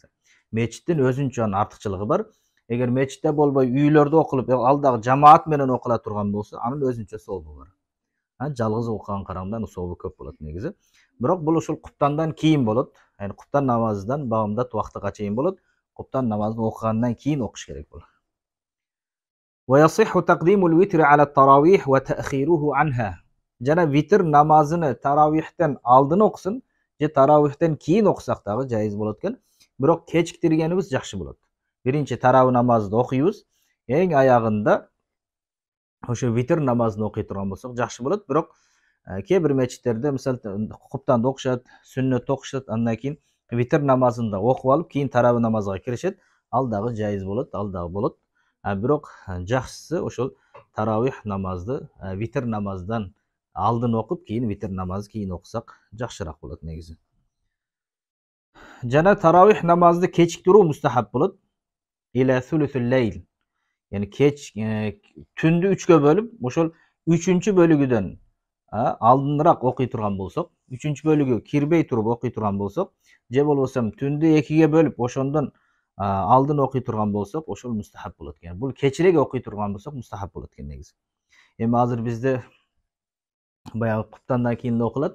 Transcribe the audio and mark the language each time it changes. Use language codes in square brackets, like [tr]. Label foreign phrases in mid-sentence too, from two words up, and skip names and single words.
[ky] Мечиттин өзүнчө артыкчылыгы бар. Эгер мечитте болбой үйлөрдө окулуп, ал дагы жамаат менен окула турган болсо, анын өзүнчө сообу бар. Жалгыз окуган караганда анын сообу көп болот негизи. Бирок бул ушул куптандан кийин болот. Yani куптан намазынан багымдат вактыга чейин болот. Куптан намазын окугандан кийин окуш керек болот. [ar] ويصح تقديم الوتر على التراويح وتأخيره عنها. [ky] Жана витр намазыны таравихтен алдын окусын, же таравихтен кийин окусак дагы жайыз болот экен. Бирок кечиктиргенибиз жакшы болот. Биринчи таравih намазды окуйбуз, эң аягында ошо витр намазын окуй турган болсок жакшы болот. Бирок кээ бир мечиттерде мисалы куптанды окушат, сүннөттү окушат, андан кийин витр намазын да окуп алып, кийин таравih намазга киришет. Ал дагы жайыз болот, ал дагы болот. Бирок жакшысы ошол таравих намазды витр намаздан алдын окуп кийин витр намазы кийин окусак жакшыраак болот негизи. Жана таравих намазды кечиктирүү мустахаб болот. [ar] إلى ثلث الليل. [ky] Yani түндү 3-кө бөлүп, ошол 3-чү бөлүгүдөн алдыныраак окуй турган болсок, 3-чү бөлүгү кирбей туруп окуй турган болсок, же болбосо түндү 2-ге бөлүп, ошондон алдын окуй турган болсок, ошол мустахаб болот экен. Бул кечирээк окуй турган болсок, мустахаб болот экен негизи. Эми азыр бизде баягы куптандан кийин окулат.